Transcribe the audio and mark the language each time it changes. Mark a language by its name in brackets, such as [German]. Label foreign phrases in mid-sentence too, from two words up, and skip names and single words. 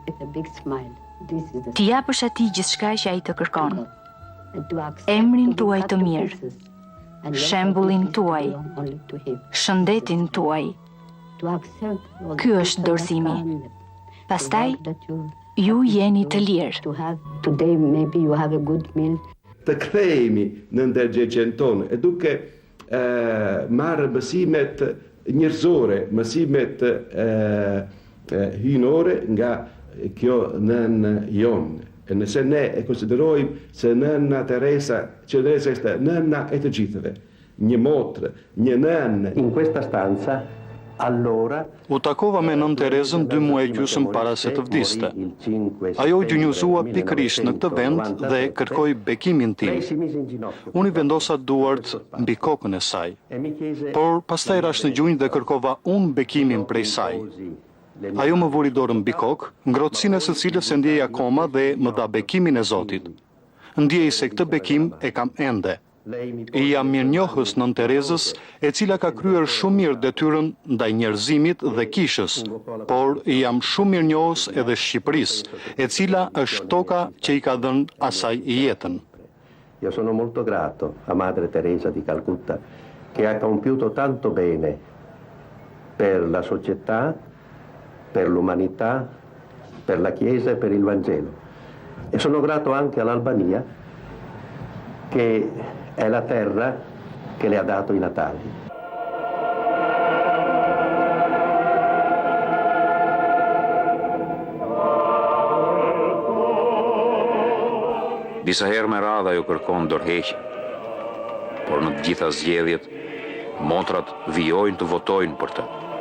[Albanian] T'i japësh atij gjithçka që ai të kërkon. Emrin tuaj të mirë, shembullin tuaj, shëndetin tuaj. Ky është dorëzimi. Pastaj ju jeni të lirë. [English] Today maybe you have a good meal. [Albanian] Të kthehemi në ndërgjegjen tonë, e duke marrë mësimet njerëzore, mësimet hyjnore nga kjo nënë jonë. E nëse ne e konsiderojmë se nëna Teresa, që Teresa është nëna e të gjithëve, një motrë, një nënë. [Italian] In questa stanza [Albanian] U takova me nën Terezën 2 muaj gjysmë para se të vdiste. Ajo u gjunjëzua pikërisht në këtë vend dhe kërkoi bekimin tim. Unë i vendosa duart mbi kokën e saj, por pastaj rash në gjunjë dhe kërkova unë bekimin prej saj. Ajo më vuri dorën mbi kokë, ngrohtësinë e së cilës e ndjej akoma dhe më dha bekimin e Zotit. Ndjej se këtë bekim e kam ende. I jam mirënjohës nën Terezës, e cila ka kryer shumë mirë detyrën ndaj njerëzimit dhe kishës, por i jam shumë mirënjohës edhe Shqipërisë, e cila është toka që i ka dhënë asaj jetën. [Italian] Io sono molto grato a Madre Teresa di Calcutta che ha compiuto tanto bene per la società, per l'umanità, per la Chiesa e per il Vangelo. E sono grato anche all'Albania che è la terra che le ha dato i Natali. [Albanian] Disa herë me radhë ajo kërkon dorëheqje, por në të gjitha zgjedhjet, motrat vijojnë të votojnë për të.